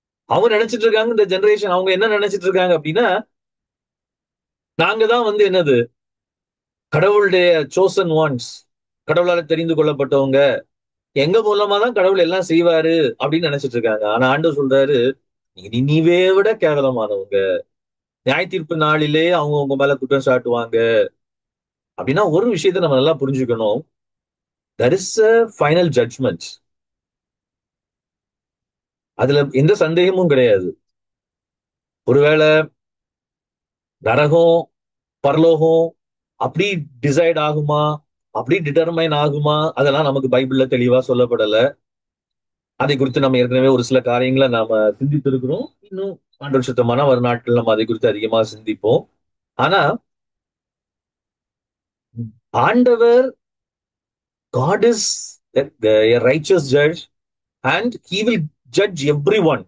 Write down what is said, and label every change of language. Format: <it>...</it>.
<ta>அவங்க நினைச்சிட்டு இருக்காங்க, இந்த ஜெனரேஷன் அவங்க என்ன நினைச்சிட்டு இருக்காங்க அப்படின்னா, நாங்க தான் என்னது கடவுளுடைய</ta> <en>chosen ones,</en> <ta>கடவுளால தெரிந்து கொள்ளப்பட்டவங்க, எங்க மூலமா தான் கடவுள் எல்லாம் செய்வாரு அப்படின்னு நினைச்சிட்டு இருக்காங்க. ஆனா ஆண்டவர் சொல்றாரு, நீங்க நினிவே விட கேவலமானவங்க. நியாய தீர்ப்பு நாளிலே அவங்க உங்க மேல குற்றம் சாட்டுவாங்க. அப்படின்னா ஒரு விஷயத்த நம்ம நல்லா புரிஞ்சுக்கணும்.</ta> <en>there is a final judgement.</en> <ta>அதுல எந்த சந்தேகமும் கிடையாது. ஒருவேளை நரகம் பரலோகம் அப்படி டிசைட் ஆகுமா, அப்படி டிட்டர்மைன் ஆகுமா, அதெல்லாம் நமக்கு பைபிள்ல தெளிவா சொல்லப்படல. அதை குறித்து நம்ம ஏற்கனவே ஒரு சில காரியங்களை நாம சிந்தித்து இருக்கிறோம். இன்னும் ஆண்டு சுத்தமான வரும் நாட்கள் நம்ம அதை குறித்து அதிகமா சிந்திப்போம். ஆனா ஆண்டவர்</ta> <en>God is a righteous judge and he will judge everyone.</en>